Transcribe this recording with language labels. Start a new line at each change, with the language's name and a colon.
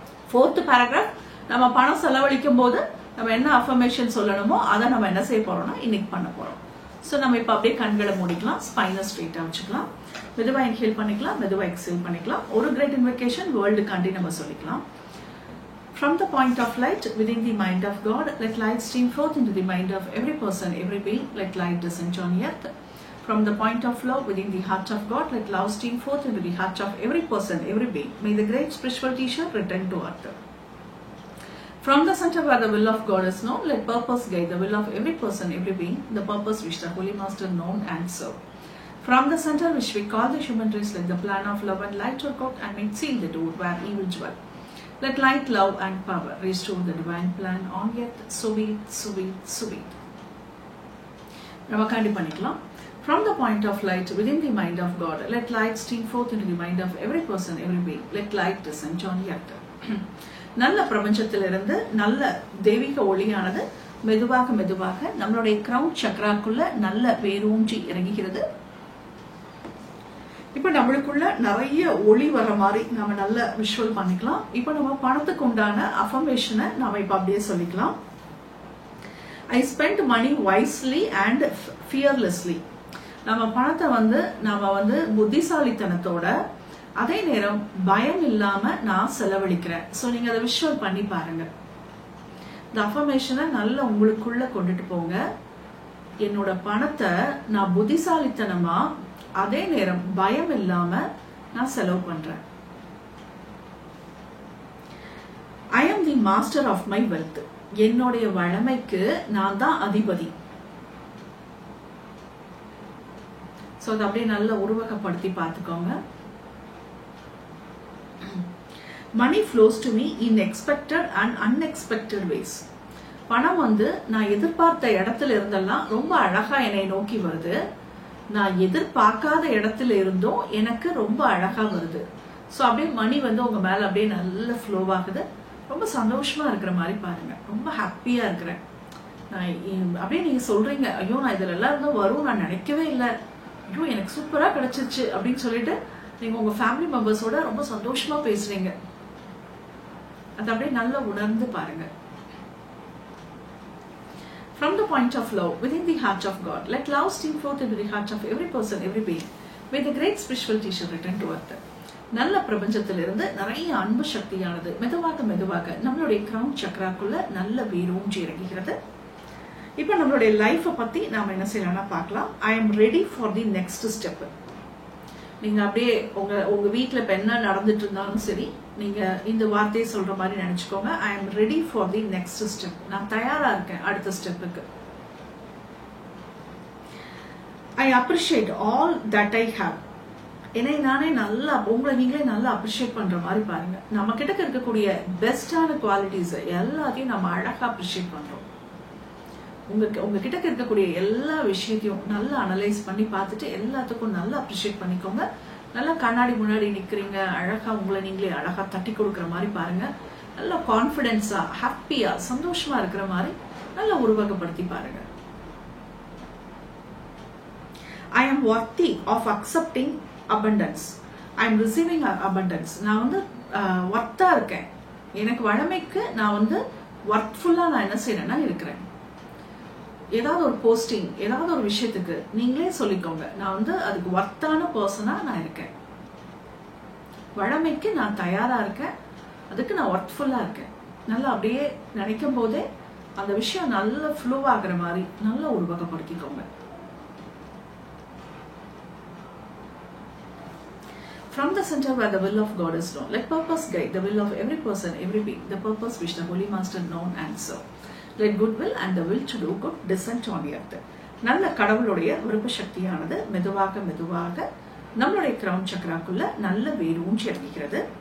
Tamil: Fourth paragraph நம்ம பணம் செலவழிக்கும் போது நம்ம என்ன அஃபர்மேஷன் சொல்லணுமோ அதை நம்ம என்ன செய்ய போறோம்னா இன்னைக்கு பண்ண போறோம். சோ நம்ம இப்ப அப்படியே கண்களை மூடிக்கலாம், ஸ்பைனை ஸ்ட்ரெயிட்டா வச்சுக்கலாம், மெதுவா இன்ஹேல் பண்ணிக்கலாம், மெதுவா எக்ஸேல் பண்ணிக்கலாம். ஒரு கிரேட் இன்வெகேஷன் வேர்ல்டுக்காண்டி நம்ம சொல்லிக்கலாம்.
English: From the point of light within the mind of God, let light stream forth into the mind of every person, every being. Let light descend on earth. From the point of love within the heart of God, let love stream forth into the heart of every person, every being. May the great spiritual teacher return to earth. From the center where the will of God is known, let purpose guide the will of every person, every being. The purpose which the Holy Master known and serve. From the center which we call the human race, let the plan of love and light work out and make seal the door where evil dwell. Let light, love and power restore the divine plan on earth. Sweet, sweet, sweet.
Tamil: Namakandi panikkalam.
English: From the point of light within the mind of God, let light stream forth into the mind of every person, every being. Let light descend on earth.
Tamil: நல்ல பிரபஞ்சத்திலிருந்து நல்ல தெய்வீக ஒளியானது மெதுவாக மெதுவாக நம்மளுடைய crown சக்ராக்குள்ள நல்ல வேரூன்றி இறங்குகிறது. இப்ப நம்மளுக்குள்ள நிறைய ஒளி வர மாதிரி நம்ம நல்ல விஷுவல் பண்ணிக்கலாம். இப்ப நம்ம பணத்துக்கு உண்டான அஃபர்மேஷனை நாம இப்ப அப்படியே சொல்லிக்கலாம்.
English: I spent money wisely and fearlessly.
Tamil: நம்ம பணத்தை நாம புத்திசாலித்தனத்தோட அதே நேரம் பயம் இல்லாம நான் செலவழிக்கிறேன். சோ நீங்க அதை விஷுவல் பண்ணி பாருங்க. இந்த அஃபர்மேஷனை நல்லா உங்களுக்குள்ள கொண்டுட்டு போங்க. என்னோட பணத்தை நான் புத்திசாலித்தனமா அதே நேரம் பயம் இல்லாம நான் செலவு பண்றேன்.
English: I am the master of my wealth.
Tamil: என்னுடைய வளமைக்கு நான் தான் அதிபதி. சோ அதை அப்படியே நல்லா உருவகப்படுத்தி பார்த்துக்கோங்க.
English: Money flows to me in expected and unexpected ways.
Tamil: பணம் நான் எதிர்பார்த்த இடத்துல இருந்தெல்லாம் ரொம்ப அழகா என்னை நோக்கி வருது. நான் எதிர்பார்க்காத இடத்துல இருந்தும் எனக்கு ரொம்ப அழகா வருது. சோ அப்படியே மணி உங்க மேல அப்படியே நல்ல ஃப்ளோ ஆகுது. ரொம்ப சந்தோஷமா இருக்கிற மாதிரி பாருங்க. ரொம்ப ஹாப்பியா இருக்கிறேன். அப்படியே நீங்க சொல்றீங்க, ஐயோ நான் இதுல எல்லாம் இருந்தும் வரும் நான் நினைக்கவே இல்லை, ஐயோ எனக்கு சூப்பரா கிடைச்சிருச்சு அப்படின்னு சொல்லிட்டு நீங்க உங்க ஃபேமிலி மெம்பர்ஸோட ரொம்ப சந்தோஷமா பேசுறீங்க. அது அப்படியே நல்லா உணர்ந்து பாருங்க.
English: From the point of love within the heart of God, let love stream forth into the heart of every person, every being. May the great spiritual teacher return to earth.
Tamil: நல்ல பிரபஞ்சத்திலிருந்து நிறைய அன்பு சக்தியானது மெதுவாக மெதுவாக நம்மளுடைய கிரவுன் சக்ராக்குள்ள நல்ல வேரூன்றி இறங்குகிறது. இப்ப நம்மளுடைய லைஃப பத்தி நாம என்ன செய்யலாம்னா பார்க்கலாம்.
English: I am ready for the next step.
Tamil: நீங்க அப்படியே உங்க வீட்டுல இப்ப என்ன நடந்துட்டு இருந்தாலும் சரி, நீங்க இந்த வார்த்தையை சொல்ற மாதிரி நினைச்சுக்கோங்க.
English: I am ready for the next step.
Tamil: நான் தயாரா இருக்கேன் அடுத்த ஸ்டெப்புக்கு.
English: I appreciate all that I have.
Tamil: என்னை நானே நல்லா உங்களை நீங்களே நல்லா அப்ரிஷியேட் பண்ற மாதிரி பாருங்க. நம்ம கிட்ட இருக்கக்கூடிய பெஸ்டான குவாலிட்டிஸ் எல்லாத்தையும் நம்ம அழகா அப்ரிஷியேட் பண்றோம். உங்ககிட்ட இருக்கக்கூடிய எல்லா விஷயத்தையும் நல்லா அனலைஸ் பண்ணி பார்த்துட்டு எல்லாத்துக்கும் நல்லா அப்ரிஷியேட் பண்ணிக்கோங்க. நல்லா கண்ணாடி முன்னாடி நிக்கிறீங்க, அழகா உங்களை நீங்களே அழகா தட்டி கொடுக்குற மாதிரி பாருங்க. நல்லா கான்பிடென்ஸா ஹாப்பியா சந்தோஷமா இருக்கிற மாதிரி நல்லா உருவகப்படுத்தி பாருங்க.
English: I am worthy of accepting abundance. I am receiving abundance.
Tamil: நான் வர்த்தா இருக்கேன். எனக்கு வளமைக்கு நான் வர்த்ஃபுல்லா நான் என்ன செய்யறேன்னா இருக்கிறேன். ஏதாவது ஒரு போஸ்டிங் ஏதாவது ஒரு விஷயத்துக்கு நீங்களே சொல்லிக்கோங்க, நான் அதுக்கு வர்த்தான பர்சனா நான் இருக்கேன். வளமைக்கு நான் தயாரா இருக்கேன், அதுக்கு நான் வர்த்ஃபுல்லா இருக்கேன். நல்லா அப்படியே நினைக்கும் போதே அந்த விஷயம் நல்ல ஃப்ளோ ஆகுற மாதிரி நல்லா உருவகப்படுத்திக்கோங்க.
English: From the center where the will of God is known, let purpose guide the will of every person, every being, the purpose which the Holy Master known and serve. Let goodwill and the will to do good descend on the earth.
Tamil: நல்ல கடவுளுடைய விருப்ப சக்தியானது மெதுவாக மெதுவாக நம்மளுடைய crown சக்ராக்குள்ள நல்ல வேரூன்றி இறங்குகிறது.